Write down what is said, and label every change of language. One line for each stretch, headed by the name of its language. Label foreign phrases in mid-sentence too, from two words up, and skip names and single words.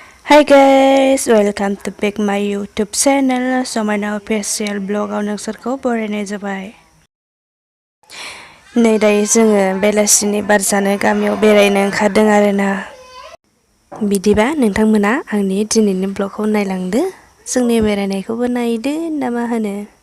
English: Hi guys, welcome to back my YouTube channel.
Bodo: समायना
English: official vlog
Bodo: आव नोंसोरखौ बरायनाय जाबाय। नै दायो जोङो बेलासिनि बार जानो गामियाव बेरायनो ओंखारदों आरोना। बिदिबा नोंथांमोना आंनि दिनैनि ब्लगखौ नायलांदो। जोंनि बेरायनायखौबो नायदो ना मा होनो?